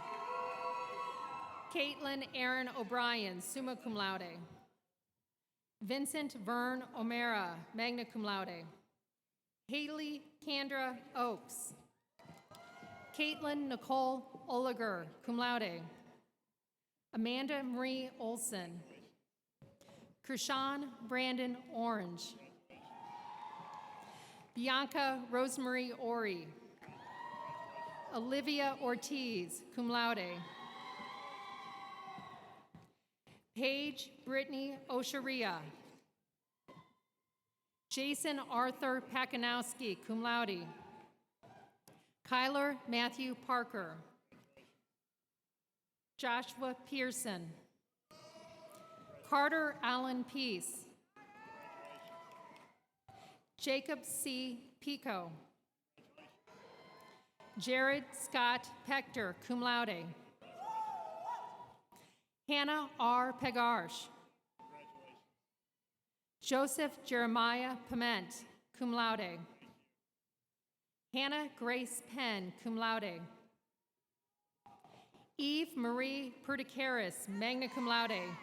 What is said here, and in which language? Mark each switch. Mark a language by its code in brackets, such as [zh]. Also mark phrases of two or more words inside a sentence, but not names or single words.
[en] Caitlin Aaron O'Brien, [la] summa cum laude. [en] Vincent Vern O'Mara, [la] magna cum laude. [en] Haley Kendra Oakes. Caitlin Nicole Oliger, [la] cum laude. [en] Amanda Marie Olson. Krishan Brandon Orange. Bianca Rosemarie Ori. Olivia Ortiz, [la] cum laude. [en] Paige Brittany Osharia. Jason Arthur Pakanowski, [la] cum laude. [en] Kyler Matthew Parker. Joshua Pearson. Carter Allen Peace. Jacob C. Pico. Jared Scott Pector, [la] cum laude. [en] Hannah R. Pegarsh. Joseph Jeremiah Piment, [la] cum laude. [en] Hannah Grace Penn, [la] cum laude. [en] Eve Marie Perdicaris, [la] magna cum laude.